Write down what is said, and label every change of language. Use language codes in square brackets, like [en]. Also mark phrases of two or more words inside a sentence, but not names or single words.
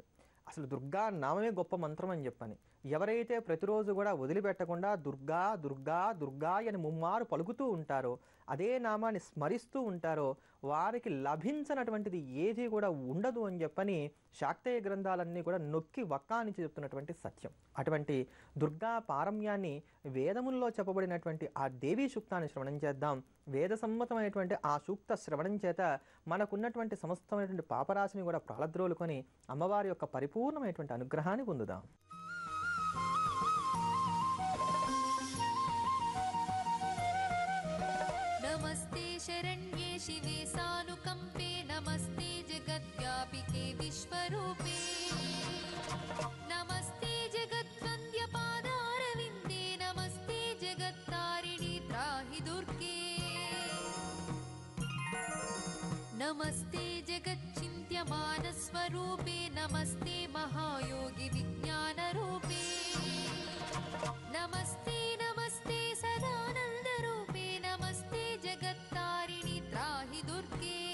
[te] అసలు దుర్గా నామమే గొప్ప మంత్రం అని చెప్పని ఎవరైతే ప్రతిరోజు కూడా వదిలిపెట్టకుండా దుర్గా దుర్గా దుర్గా అని ముమ్మారు పలుకుతూ ఉంటారో, అదే నామాన్ని స్మరిస్తూ ఉంటారో వారికి లభించనటువంటిది ఏది కూడా ఉండదు అని చెప్పని శాక్తేయ గ్రంథాలన్నీ కూడా నొక్కి వక్కానించి చెప్తున్నటువంటి సత్యం. అటువంటి దుర్గా పారమ్యాన్ని వేదముల్లో చెప్పబడినటువంటి ఆ దేవీ సూక్తాన్ని శ్రవణం చేద్దాం. వేద సమ్మతమైనటువంటి ఆ సూక్త శ్రవణం చేత మనకున్నటువంటి సమస్తమైనటువంటి పాపరాశిని కూడా ప్రాళద్రోలుకొని అమ్మవారి యొక్క పరిపూర్ణమైనటువంటి అనుగ్రహాన్ని పొందుదాం. [sa] नमस्ते शरण्ये शिवे सानुकंपे नमस्ते जगद्व्यापिके विश्वरूपे नमस्ते जगद्वन्द्य पादारविन्दे नमस्ते जगत्तारिणि त्राहि दुर्गे नमस्ते जगच्चिन्त्यमानस्वरूपे नमस्ते महायोगि विज्ञानरूपे नमस्ते नमस्ते सदानन्दरूपे नमस्ते जगत्तारिणि त्राहि दुर्गे